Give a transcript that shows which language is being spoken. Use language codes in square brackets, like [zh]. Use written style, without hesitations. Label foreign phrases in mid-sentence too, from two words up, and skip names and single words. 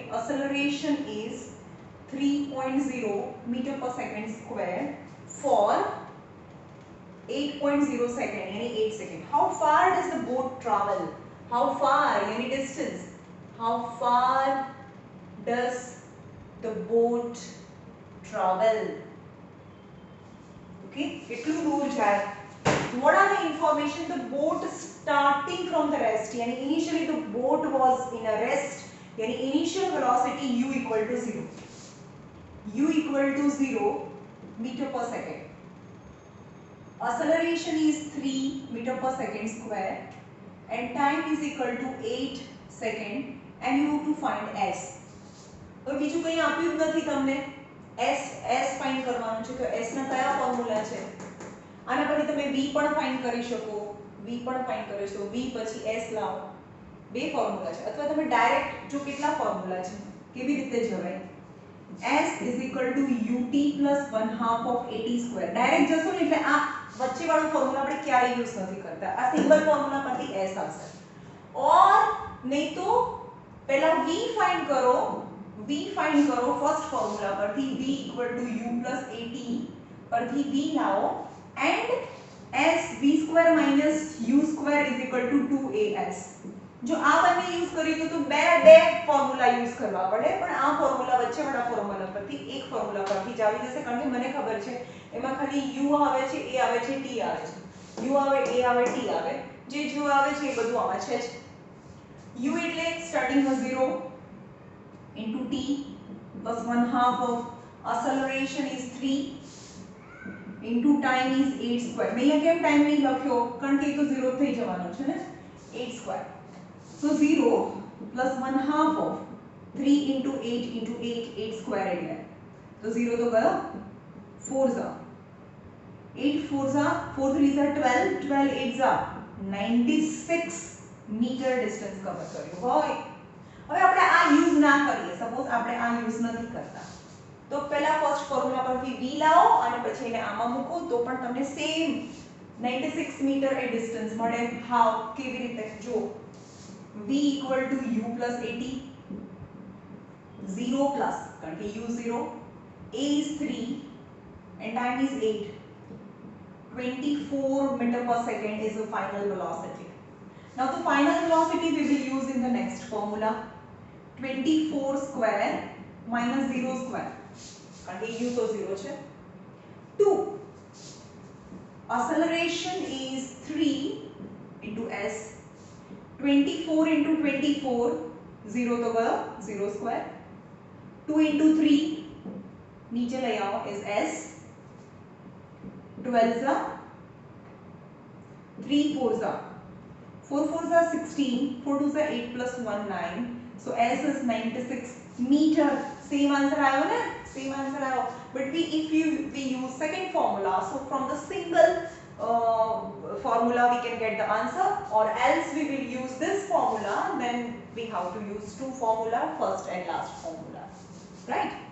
[en] Acceleration is 3.0 meter per second square for 8.0 second यानी 8 second. How far does the boat travel? How far यानी distance. How far does the boat travel? [gu] Okay, કેટલું દૂર જાય? [en] What are the information? The boat starting from the rest यानी initially the boat was in a rest यानी initial velocity u equal to 0. u equal to 0 meter per second. Acceleration is 3 meter per second square and time is equal to 8 second and you have to find s. [gu] તો બીજું કંઈ આપ્યું જ નથી તમને. s ફાઇન્ડ કરવાનું છે. તો s ના કયા ફોર્મ્યુલા છે? આના પછી તમે v પણ ફાઇન્ડ કરી શકો. v પછી s લાવો. બે ફોર્મ્યુલા છે. અથવા તમે ડાયરેક્ટ જો કેટલા ફોર્મ્યુલા છે કેવી રીતે જવાય? [en] s is equal to ut plus 1/2 of at square. [gu] ડાયરેક્ટ જશો ને એટલે આ વચ્ચે વાળો ફોર્મ્યુલા આપણે ક્યારેય યુઝ નથી કરતા. આ સિંગલ ફોર્મ્યુલા પરથી s આવશે. ઓર નહીં તો પહેલા v ફાઇન્ડ કરો. [en] first formula પરથી v equal to u plus at [gu] પરથી v લાવો [en] and s v square minus u square is equal to 2as. [gu] જો આ બંને યુઝ કરીએ તો બે ફોર્મ્યુલા યુઝ કરવા પડે, પણ આ ફોર્મ્યુલા વચ્ચેવાળા ફોર્મ્યુલા પરથી એક ફોર્મ્યુલા પરથી જ આવી જશે. કારણ કે મને ખબર છે એમાં ખાલી u આવે છે, a આવે છે, t આવે છે. u આવે, a આવે, t આવે. જે જો આવે છે એ બધું આમાં છે જ. [en] u [gu] એટલે સ્ટાર્ટિંગ માં [en] 0 into t plus 1/2 of acceleration is 3 into time is 8 square. [gu] મેં અહીંયા કેમ ટાઈમ નહીં લખ્યો? કારણ કે એ તો 0 થઈ જવાનો છે ને. [en] 8 square. So 0 plus 1/2 of 3 into 8 into 8 8 square [gu] એટલે તો 0 તો ગયો. 4 जा 8 4 जा 4 3 जा 12 12 8 जा 96 [en] meter distance cover [gu] કર્યું હોય. હવે આપણે આ યુઝ ના કરીએ, સપોઝ આપણે આ યુઝ નથી કરતા, તો પહેલા ફર્સ્ટ ફોર્મ્યુલા પરથી v લાવો અને પછી એને આમાં મૂકો તો પણ તમને સેમ 96 મીટર એ ડિસ્ટન્સ મળે. [en] હાઉ? [gu] કેવી રીતે? જો [en] v equal to u plus 80, 0 plus, [gu] કારણ કે [en] u 0, a is 3 and time is 8. 24 meter per second is the final velocity. Now the final velocity we will use in the next formula. 24 square minus 0 square, [gu] કારણ કે u તો 0 છે. [en] 2 acceleration is 3 into s. 24 into 24, 0 [gu] તો ગયો [en] 0 square. 2 into 3 [hi] नीचे ले आओ [en] is s. [gu] 12 जा 3 4 जा 4 4 जा 16, 4 2 जा 8 plus 1 9. [en] So s is 96 meter. Same answer [gu] આયો ના? [en] Same answer आयो. But we use second formula, so from the single formula we can get the answer, or else we will use this formula. Then we have to use two formula, first and last formula, right?